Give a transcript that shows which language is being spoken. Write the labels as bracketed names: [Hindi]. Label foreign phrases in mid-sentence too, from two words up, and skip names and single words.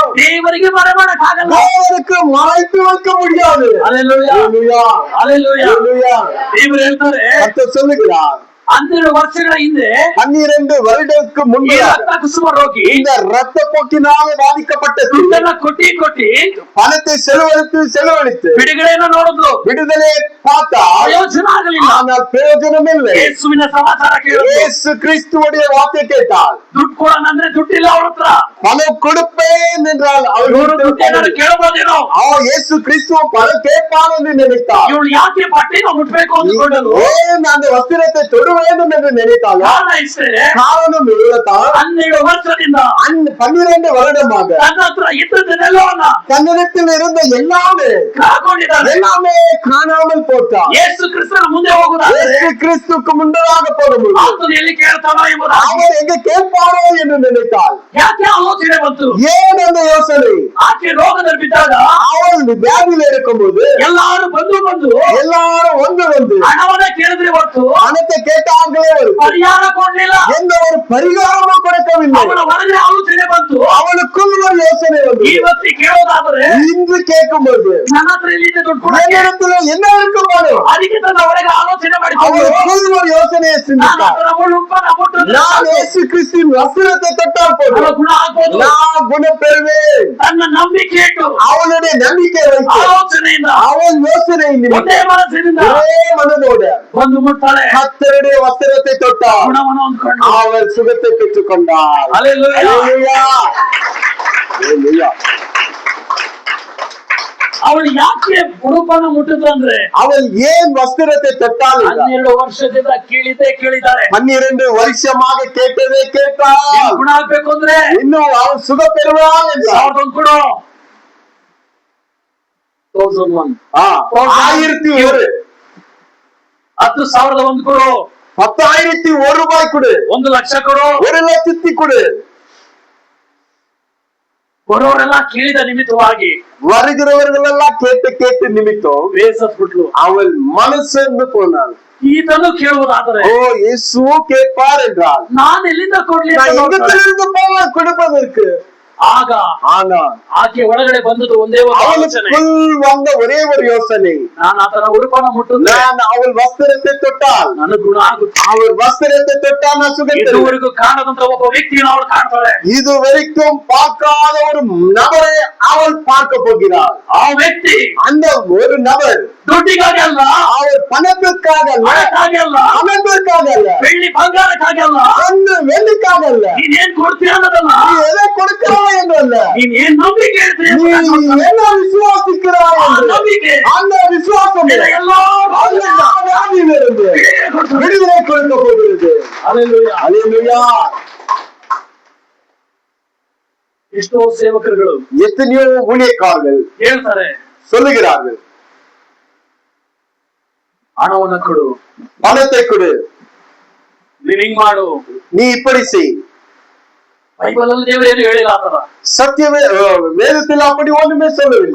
[Kannada] ದೇವರಿಗೆ ಮರೆ ಮಾಡಕ್ಕಾಗಲ್ಲ. [Tamil] தேவனுக்கு மறைத்து வைக்க முடியாது. [Kannada] ಹಲ್ಲೆಲೂಯಾ. [Tamil] அல்லேலூயா. [Kannada] ಹಲ್ಲೆಲೂಯಾ. [Tamil] அல்லேலூயா. [Kannada] ದೇವರು ಹೇಳ್ತಾರೆ, [Tamil] கர்த்தர் சொல்லுகிறார், [Kannada] 12 ವರ್ಷಗಳ ಹಿಂದೆ [Tamil] 12 வருடத்துக்கு [Kannada] ಈ [Tamil] முன்பு [Kannada] ರಕ್ತ ಕುಸುಮ ರೋಗಿ [Tamil] இந்த ரத்த போக்கினால் பாதிக்கப்பட்ட [Kannada] ದುಡ್ಡನ್ನ ಕೊಟ್ಟಿ [Tamil] பணத்தை செலவழித்து [Kannada] ಬಿಡುಗಡೆಯನ್ನು ನೋಡಿದ್ರು, [Tamil] விடுதலை பார்த்தா [Kannada] ಪ್ರಯೋಜನ ಆಗಲಿಲ್ಲ. [Tamil] ஆனால் பிரயோஜனம் இல்லை. [Kannada] ಯೇಸುವಿನ ಸಮಾಚಾರ ಕೇಳಿದ್ರು, [Tamil] இயேசு கிறிஸ்துவுடைய வார்த்தை கேட்டால் [Kannada] ದುಡ್ಡು ಕೊಡೋಣಂದ್ರೆ ದುಡ್ಡಿಲ್ಲ ಅವ್ರ ಹತ್ರ. [Tamil] பணம் கொடுப்பேன் என்றால் [Kannada] ಇವರು ದುಡ್ಡು ಏನಾದ್ರು ಕೇಳಬಹುದೇನೋ, [Tamil] இயேசு கிறிஸ்துவ பணம் கேட்பான் என்று நினைத்தார். [Kannada] ಇವಳು ಯಾಕೆ ಬಟ್ಟೆನ ಮುಟ್ಬೇಕು ಅಂದ್ಕೊಂಡರು? [Tamil] ஏன் அந்த வஸ்திரத்தை தொட வேண்டும் என்று நினைத்தாலும் [Kannada] ಕಾರಣ ಇಷ್ಟೇ, [Tamil] காரணம் இவ்வளவுதான். [Kannada] 12 ವರ್ಷದಿಂದ [Tamil] 12 வருடமாக [Kannada] ತನ್ನ ಹತ್ರ ಇದ್ದದ್ದನ್ನೆಲ್ಲವನ್ನ [Tamil] தன்னிடத்தில் இருந்த எல்லாமே [Kannada] ಕಳ್ಕೊಂಡಿದ್ದಾನೆ. [Tamil] காணாமல் போட்டார். [Kannada] ಯೇಸು ಕ್ರಿಸ್ತನ ಮುಂದೆ ಹೋಗುದಾದ್ರೆ [Tamil] இயேசு கிறிஸ்துக்கு முன்னதாக போகும்போது [Kannada] ಆತನು ಎಲ್ಲಿ ಕೇಳ್ತಾನೋ ಎಂಬುದಾಗಿ [Tamil] அவர் எங்க கேட்பாரோ என்று நினைத்தாள். [Kannada] ಯಾಕೆ ಆಲೋಚನೆ ಬಂತು? [Tamil] ஏன் அந்த யோசனை? [Kannada] ಆಕೆ ರೋಗದಲ್ಲಿ ಬಿದ್ದಾಗ [Tamil] அவள் வியாதியில இருக்கும்போது [Kannada] ಎಲ್ಲಾರು ಬಂದು [Tamil] எல்லாரும் வந்து [Kannada] ಹಣವನ್ನ ಕೇಳಿದ್ರೆ ಹೊರತು [Tamil] பணத்தை கேட்டார்களே [Kannada] ಪರಿಹಾರ ಕೊಡ್ಲಿಲ್ಲ. [Tamil] எந்த ஒரு பரிகாரமும் கொடுக்கவில்லை. [Kannada] ಅವನ ಒಳಗೆ ಆಲೋಚನೆ ಬಂತು, [Tamil] அவளுக்குள் ஒரு யோசனை வந்து [Kannada] ಇವತ್ತಿ ಕೇಳೋದಾದ್ರೆ [Tamil] இன்று கேட்கும்போது [Kannada] ನನ್ನ ಹತ್ರ ಎಲ್ಲಿದೆ ದುಡ್ಡು ಕೊಡಕ್ಕೆ? [Tamil] என்னிடத்துல என்ன இருக்கு பாரு. [Kannada] ಅದಕ್ಕೆ ತನ್ನ ಒಳಗೆ ಆಲೋಚನೆ ಮಾಡಿಕೊಂಡು [Tamil] அவளுக்குள் ஒரு யோசனையை [Kannada] ನಾನು [Tamil] சிந்தித்தார். [Kannada] ಅದರ ಉಳುಪನ್ನ ಮುಟ್ಟಿದ್ರೆ [Tamil] நான் இயேசு கிறிஸ்துவின் வஸ்திரத்தை தொட்டால் [Kannada] ಅವಳ [Tamil] போதும் [Kannada] ಗುಣ ಆಗ್ಬೋದು. [Tamil] நான் குணம் பெறுவேன். [Kannada] ತನ್ನ ನಂಬಿಕೆ ಇಟ್ಟು [Tamil] அவளுடைய நம்பிக்கை வைத்து [Kannada] ಆಲೋಚನೆಯಿಂದ [Tamil] அவள் யோசனை [Kannada] ಒಂದೇ ಮನಸ್ಸಿನಿಂದ [Tamil] ஒரே மனதோடு [Kannada] ಒಂದು ಮುಟ್ತಾಳೆ, [Tamil] கர்த்தருடைய வஸ்திரத்தை தொட்டாள். [Kannada] ಗುಣವನ್ನು ಹೊಂದ್ಕೊಂಡು [Tamil] அவள் சுகத்தை பெற்றுக் கொண்டாள். [Kannada] ಹಲ್ಲೆಲೂಯಾ. [Tamil] அல்லேலூயா. அல்லேலூயா. [Kannada] ಅವಳು ಯಾಕೆ ಉಡುಪನ್ನ ಮುಟ್ಟಿದ್ರಂದ್ರೆ [Tamil] அவள் ஏன் வஸ்திரத்தை தொட்டாள் என்றால், [Kannada] 12 ವರ್ಷದಿಂದ ಕೇಳಿದ್ದಾಳೆ. [Tamil] 12 வருஷமாக கேட்டதே கேட்டாள். [Kannada] ಗುಣ ಆಗ್ಬೇಕು ಅಂದ್ರೆ [Tamil] இன்னும் அவள் சுக பெறுவாள் என்றாள். [Kannada] 1001 ಕೊಡು. 1001 [Tamil] 1001 [Kannada] 10,001 ಕೊಡು. [Tamil] 10,001 ரூபாய் கொடு. [Kannada] 1 ಲಕ್ಷ ಕೊಡು. [Tamil] 1 லட்சத்தி கொடு. [Kannada] ಬರೋರೆಲ್ಲ ಕೇಳಿದ ನಿಮಿತ್ತವಾಗಿ [Tamil] வருகிறவர்களெல்லாம் கேட்டு கேட்டு நிமித்தம் [Kannada] ಬೇಸತ್ಬಿಟ್ಲು. [Tamil] அவள் மனசென்று போனாள். [Kannada] ಈತನು ಕೇಳುವುದಾದರೆ [Tamil] ஓ இயேசுவோ கேட்பார் என்றால் [Kannada] ನಾನು ಎಲ್ಲಿಂದ ಕೊಡ್ಲಿ ಅಂತ [Tamil] நான் [Kannada] ನೋಡ್ತಾಳೆ. [Tamil] எங்கிருந்து போவேன் கொடுப்பதற்கு? [Kannada] ಆಗ [Tamil] ஆனால் [Kannada] ಆಕೆ ಒಳಗಡೆ ಬಂದದ್ದು ಒಂದೇ ಒಂದು ಆಲೋಚನೆ. [Tamil] அவளுக்குள் வந்த ஒரே ஒரு யோசனை, [Kannada] ನಾನು ಆತನ ಉಡುಪನ್ನ ಮುಟ್ಟಿದ್ರೆ [Tamil] நான் அவள் ವಸ್ತ್ರத்தை தொட்டால், [Kannada] ನನಗೆ ಗುಣ ಆಗುತ್ತೆ. [Tamil] அவள் ವಸ್ತ್ರத்தை தொட்டால் நான் சுகப்படுவேன். [Kannada] ಇದುವರೆಗೂ ಕಾಣದಂತ ಒಬ್ಬ ವ್ಯಕ್ತಿಯನ್ನು ಅವಳು ಕಾಣ್ತಾಳೆ. [Tamil] இதுவரைக்கும் பார்க்காத ஒரு நபரை அவள் பார்க்க போகிறாள். [Kannada] ಆ ವ್ಯಕ್ತಿ [Tamil] அந்த ஒரு நபர் [Kannada] ದುಡ್ಡಿಗಾಗಿ ಅಲ್ಲ, [Tamil] அவர் பணத்திற்காக அல்ல, [Kannada] ಹಣಕ್ಕಾಗಿ ಅಲ್ಲ, [Tamil] பணத்திற்காக அல்ல, [Kannada] ಬೆಳ್ಳಿ ಬಂಗಾರಕ್ಕಾಗಿ ಅಲ್ಲ, [Tamil] பொண்ணு வெள்ளிக்காக அல்ல, [Kannada] ನೀನ್ ಏನ್ ಕೊಡ್ತೀಯ ಅನ್ನೋದಲ್ಲ, [Tamil] நீ எதை கொடுக்கிறாய் என்றல்ல, [Kannada] ನೀನ್ ಏನ್ ನಂಬಿಕೆ ಇಡ್ತೀಯ [Tamil] நீ [Kannada] ಅನ್ನೋದಲ್ಲ. [Tamil] என்ன விசுவாசிக்கிறாய் [Kannada] ಆ [Tamil] என்று [Kannada] ನಂಬಿಕೆ [Tamil] அந்த விசுவாசம் [Kannada] ನಿನ್ನ ಎಲ್ಲಾ [Tamil] வியாதியிலிருந்து விடுதலை கொடுக்க போகிறது. [Kannada] Hallelujah. [Tamil] அல்லேலூயா. [Kannada] ಎಷ್ಟೋ ಸೇವಕರುಗಳು [Tamil] எத்தனையோ ஊழியக்காரர்கள் [Kannada] ಹೇಳ್ತಾರೆ, [Tamil] சொல்லுகிறார்கள், [Kannada] ಹಣವನ್ನ ಕೊಡು, [Tamil] பணத்தை கொடு, [Kannada] ನೀನ್ ಹಿಂಗ್ ಮಾಡು. [Tamil] நீ இப்படி செய். [Kannada] ಬೈಬಲ್ ಅಲ್ಲಿ ದೇವರು ಏನು ಹೇಳಿಲ್ಲ ಆತರ. [Tamil] சத்தியமே வேதத்தில் அப்படி ஒண்ணுமே சொல்லவில்லை.